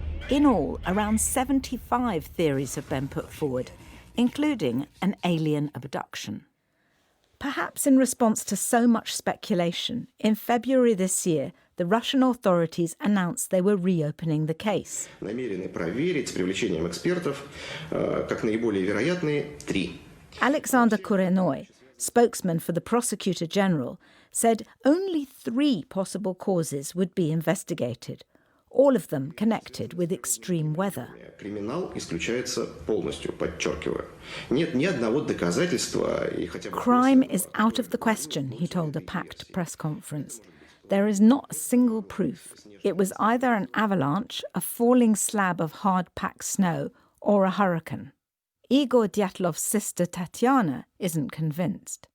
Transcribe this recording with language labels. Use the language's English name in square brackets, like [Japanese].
[English] In all, around 75 theories have been put forward, including an alien abduction. Perhaps in response to so much speculation, in February this year, the Russian authorities announced they were reopening the case. [Russian] Намерены проверить с привлечением экспертов как наиболее вероятные 3. [English] Alexander Kurenoy, spokesman for the Prosecutor General, said only 3 possible causes would be investigated, all of them connected with extreme weather. [Russian] Криминал исключается полностью, подчеркиваю. Нет ни одного доказательства и хотя бы... [English] Crime is out of the question, he told a packed press conference. There is not a single proof. It was either an avalanche, a falling slab of hard-packed snow, or a hurricane. Igor Dyatlov's sister Tatiana isn't convinced.